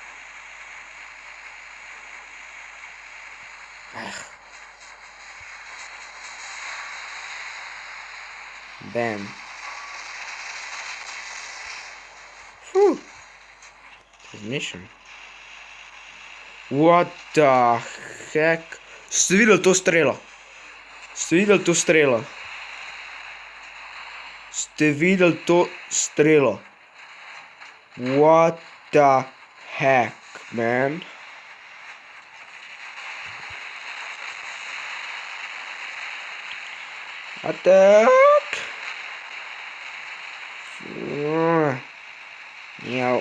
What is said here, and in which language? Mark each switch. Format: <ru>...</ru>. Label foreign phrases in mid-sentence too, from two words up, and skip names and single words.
<sl>Bam. Razmišljam.</sl> <en>What the heck?</en> <sl>Ste videli to strelo? Ste videli to strelo?</sl> <en>What the heck, man? Attack! Yeah.</en>